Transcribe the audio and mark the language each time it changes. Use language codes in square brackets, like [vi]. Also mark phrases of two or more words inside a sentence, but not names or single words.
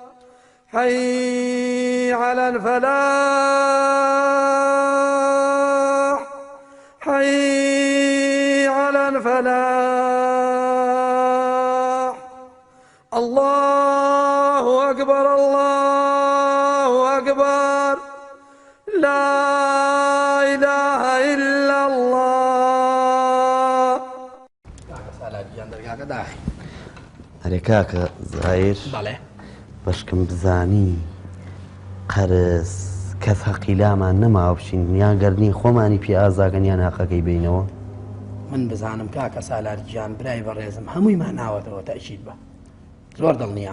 [ar] حي على الفلاح حي على الفلاح الله أكبر الله أكبر لا إله إلا الله [ckb] هەرێ کاکە زایر بەشکم بزانی قەرز کەس حەقی لامان نەماوە بشین یان گەردنی خۆمانی پێ ئازاگەن یان حەقەکەی بینەوە من بزانم کاکە سالارگیان برای بەڕێزم هەموویمان ناوەتەوە تەشید بە زۆر دڵنیام